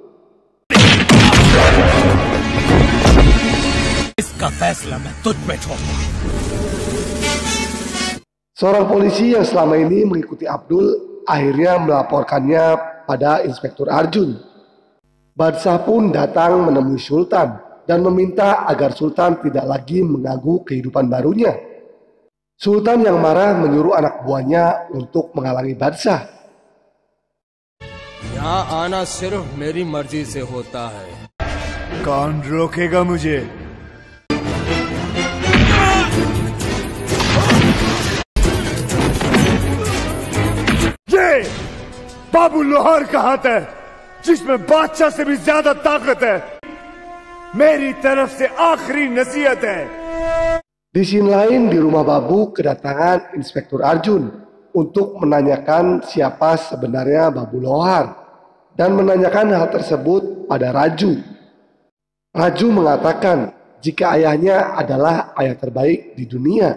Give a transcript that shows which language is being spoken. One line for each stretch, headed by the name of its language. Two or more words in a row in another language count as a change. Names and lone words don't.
Indonesian: Seorang polisi yang selama ini mengikuti Abdul akhirnya melaporkannya pada Inspektur Arjun. Barsah pun datang menemui Sultan dan meminta agar Sultan tidak lagi mengganggu kehidupan barunya. Sultan yang marah menyuruh anak buahnya untuk menghalangi Barsah.
Hindi: यहाँ आना सिर्फ मेरी मर्जी से होता है। कौन रोकेगा मुझे? ये बाबू लोहार का हाथ है, जिसमें बादशाह से भी ज्यादा ताकत है। मेरी तरफ से आखिरी नसीहत है।
Indonesian: Di scene lain di rumah Babu kedatangan Inspektur Arjun untuk menanyakan siapa sebenarnya Babu Lohar dan menanyakan hal tersebut pada Raju. Raju mengatakan jika ayahnya adalah ayah terbaik di dunia.